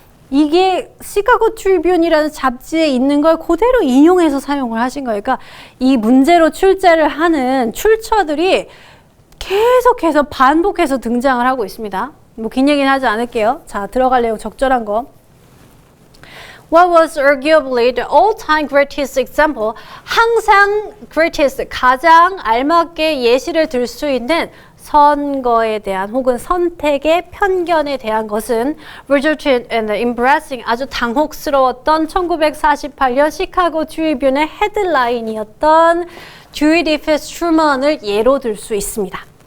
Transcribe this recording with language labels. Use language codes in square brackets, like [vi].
[ko] 이게 시카고 트리뷴이라는 잡지에 있는 걸 그대로 인용해서 사용을 하신 거예요. 그러니까 이 문제로 출제를 하는 출처들이 계속해서 반복해서 등장을 하고 있습니다. 뭐 긴 얘기는 하지 않을게요. 자 들어갈 내용 적절한 거. [en] What was arguably the all-time greatest example? [ko] 항상 greatest, 가장 알맞게 예시를 들 수 있는 선거에 대한 혹은 선택의 편견에 대한 것은 [en] resulted in the embarrassing [ko] 아주 당혹스러웠던 1948년 시카고 트리뷴의 헤드라인이었던 Dewey Defeats Truman을 예로 들 수 있습니다.